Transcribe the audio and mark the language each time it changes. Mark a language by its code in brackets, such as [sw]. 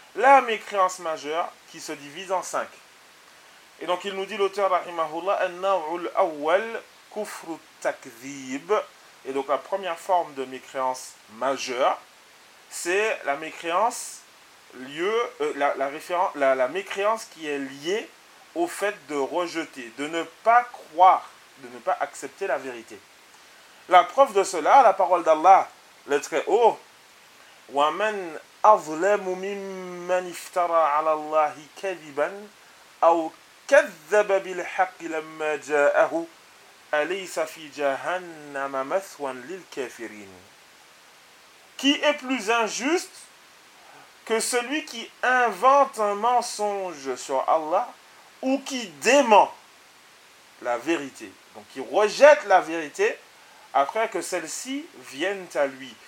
[fr] La mécréance majeure qui se divise en cinq. Et donc il nous dit l'auteur, rahimahullah, [ar] an-naw'u al-awwal kufru takdhib. [fr] Et donc la première forme de mécréance majeure, c'est la mécréance mécréance qui est liée au fait de rejeter, de ne pas croire, de ne pas accepter la vérité. La preuve de cela, la parole d'Allah, le Très-Haut, [ar] وَمَنْ أَظْلَمُ مِمَّنْ افْتَرَى عَلَى اللَّهِ كَذِبًا أَوْ كَذَّبَ بِالْحَقِّ لَمَّا جَاءَهُ أَلَيْسَ فِي جَهَنَّمَ مَثْوًا لِلْكَافِرِينَ. [fr] Qui est plus injuste que celui qui invente un mensonge sur Allah ou qui dément la vérité, donc qui rejette la vérité après que celles-ci viennent à lui?